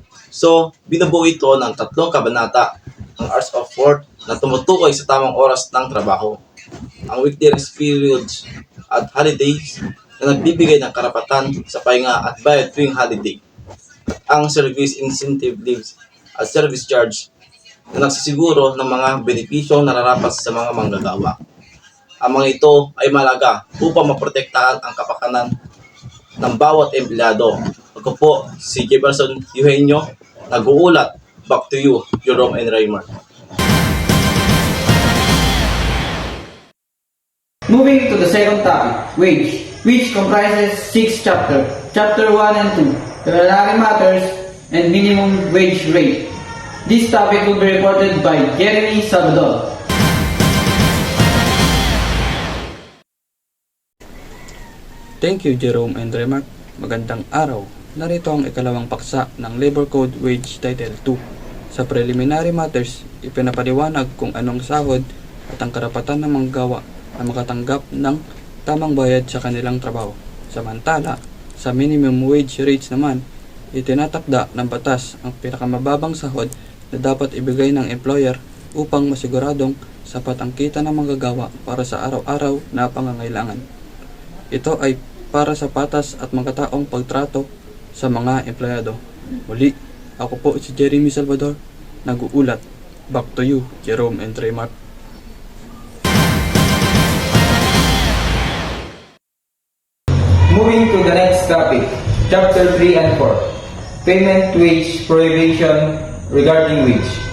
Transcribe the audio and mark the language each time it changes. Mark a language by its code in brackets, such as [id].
[tl] So, binubuo ito ng tatlong kabanata, ang hours of work na tumutukoy sa tamang oras ng trabaho, ang weekly rest periods at holidays na nagbibigay ng karapatan sa pahinga at bayad tuwing holiday, at ang service incentive leaves at service charge na nagsisiguro ng mga benepisyong nararapat sa mga manggagawa. Ang mga ito ay malaga upang maprotektahan ang kapakanan ng bawat empleyado. Ako po si Jefferson Eugenio, nag-uulat. [en] Back to you, Jerome and Raymar. Moving to the second topic, wage, which comprises 6 chapters. Chapter 1 and 2, salary matters and minimum wage rate. This topic will be reported by Jeremy Salvador. Thank you, Jerome and Remark. [tl] Magandang araw. Narito ang ikalawang paksa ng Labor Code Wage Title 2. Sa preliminary matters, ipinapaliwanag kung anong sahod at ang karapatan ng manggagawa na makatanggap ng tamang bayad sa kanilang trabaho. Samantala, sa minimum wage rates naman, itinatakda ng batas ang pinakamababang sahod na dapat ibigay ng employer upang masiguradong sapat ang kita ng manggagawa para sa araw-araw na pangangailangan. Ito ay para sa patas at magkataong pagtrato sa mga empleyado. Muli, ako po si Jeremy Salvador, nag-uulat. [en] Back to you, Jerome and Raymar. Moving to the next topic, chapter 3 and 4, payment wage prohibition regarding wage.